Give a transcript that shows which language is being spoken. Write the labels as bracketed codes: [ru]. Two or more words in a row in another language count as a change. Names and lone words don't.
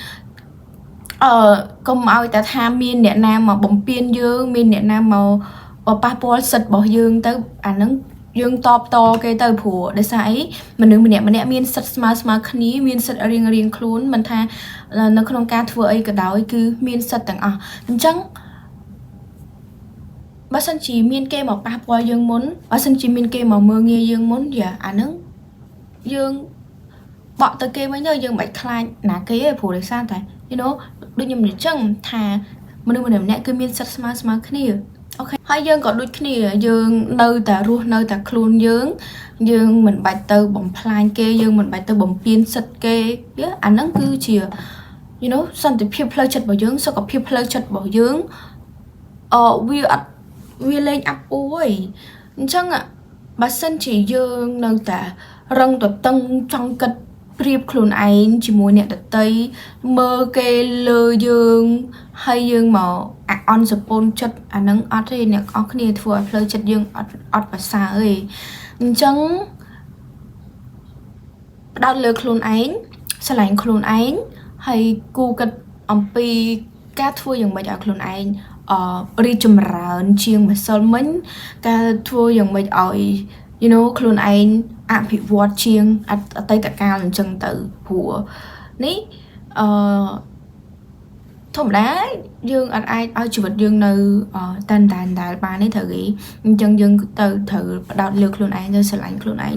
[km] កុំឲ្យតែថាមានអ្នកណាមកបំពេញយើងមានអ្នកណាមកប៉ះពាល់សិទ្ធិរបស់យើងទៅអាហ្នឹងយើងតបតគេទៅព្រោះដោយសារអីមនុស្សម្នាក់មានសិទ្ធិស្មើគ្នាមានសិទ្ធិរៀងខ្លួនមិនថានៅក្នុងការធ្វើអីក៏ដោយគឺមានសិទ្ធិទាំងអស់អញ្ចឹង បើសិនជាមានគេមកប៉ះពាល់យើងមុនបើសិនជាមានគេមកមើលងាយយើងមុនយ៉ាអាហ្នឹងយើងបកទៅគេវិញទៅយើងមិនបាច់ខ្លាចណាគេទេព្រោះដោយសារតែ [en] you know [km] ដូចខ្ញុំនិយាយចឹងថាមនុស្សម្នាក់គឺមានសិទ្ធិស្មើគ្នាអូខេហើយយើងក៏ដូចគ្នាយើងនៅតែរស់នៅតែខ្លួនយើងមិនបាច់ទៅបំផ្លាញគេយើងមិនបាច់ទៅបំពានសិទ្ធិគេអាហ្នឹងគឺជា [en] you know [km] សន្តិភាពផ្លូវចិត្តរបស់យើងសុខភាពផ្លូវចិត្តរបស់យើង វាលេងអាប់អួយអញ្ចឹងបើសិនជាយើងនៅតែរឹងតតឹងចង់គិតប្រៀបខ្លួនឯងជាមួយអ្នកដទៃមើលគេលើយើងហើយយើងមកអន់សពូនចិត្តអាហ្នឹងអត់ទេអ្នកនរគ្នាធ្វើឲ្យផ្លូវចិត្តយើងអត់ប្រសើរទេអញ្ចឹង ផ្ដោតលើខ្លួនឯងស្រឡាញ់ខ្លួនឯងហើយគូគិតអំពីការធ្វើយ៉ាងម៉េចឲ្យខ្លួនឯងរីកចម្រើនជាងម្សិលមិញការធ្វើយ៉ាងម៉េចឲ្យ [en] you know [km] ខ្លួនឯងអភិវឌ្ឍជាងអតីតកាលអញ្ចឹងទៅព្រោះនេះ ធម្មតាយើងអត់អាចឲ្យជីវិតយើងនៅតានដែលបានទេត្រូវគេអញ្ចឹងយើងទៅត្រូវផ្ដោតលើខ្លួនឯងទៅស្រឡាញ់ខ្លួនឯង